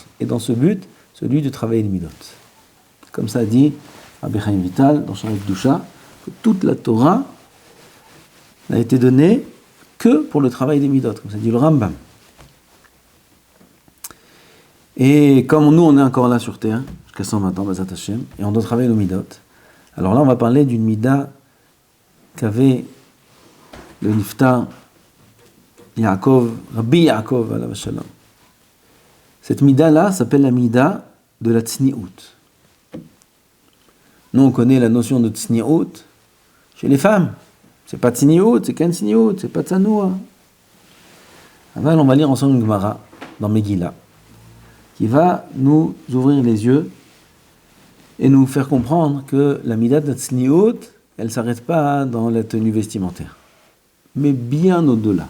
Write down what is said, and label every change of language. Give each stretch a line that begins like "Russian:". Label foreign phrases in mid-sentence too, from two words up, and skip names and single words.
French: Et dans ce but, celui de travailler les midot. Comme ça dit Rabbi Chaim Vital, dans Sharet Kedusha, que toute la Torah n'a été donnée que pour le travail des midot. Comme ça dit le Rambam. Et comme nous, on est encore là sur terre, jusqu'à 120 ans,
Hebrew: בעזרת השם,
French: et on doit travailler nos midot. Alors là, on va parler d'une mida qu'avait le niftar Rabbi Yaakov,
Hebrew: עליו שלום.
French: Cette mida-là s'appelle la mida de la tsni'ut. Nous, on connaît la notion de tsni'ut chez les femmes. C'est pas tsni'ut, c'est qu'un tsni'ut, c'est pas tsanoua. Alors, on va lire ensemble une Gemara dans Megillah, qui va nous ouvrir les yeux et nous faire comprendre que la midat de tzniut, elle ne s'arrête pas dans la tenue vestimentaire, mais bien au-delà.